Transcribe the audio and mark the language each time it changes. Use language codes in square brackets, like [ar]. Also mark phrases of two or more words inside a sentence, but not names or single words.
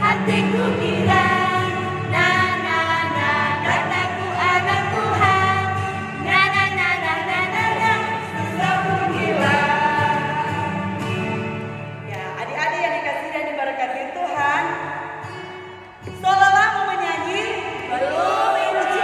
[id] asik kukira. Na na na, kataku anak Tuhan. Na na na na na na na, susah pun hilang. Ya, adik-adik yang dikasihi dan diberkati Tuhan, saudara mau menyanyi? Belum, Inci.